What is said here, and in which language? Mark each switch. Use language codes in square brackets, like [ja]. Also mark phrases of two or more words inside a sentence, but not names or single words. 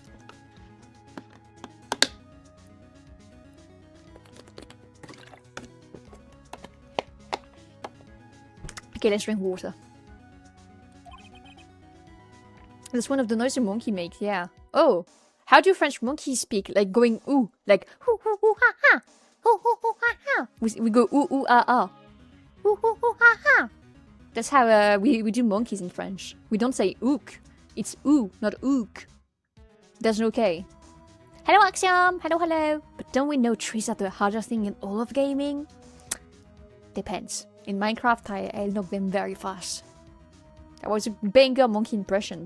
[en] Okay, let's drink water. That's one of the noises a monkey makes, yeah. Oh, how do French monkeys speak? Like going ooh, like hoo hoo hoo ha ha, hoo hoo hoo ha ha. We go ooh ooh ah ah, hoo hoo hoo ha ha. That's how we do monkeys in French. We don't say ook. It's ooh, not ook. There's no K. Hello, Axiom. Hello, hello. But don't we know trees are the hardest thing in all of gaming? Depends. In Minecraft, I knock them very fast. That was a banger monkey impression.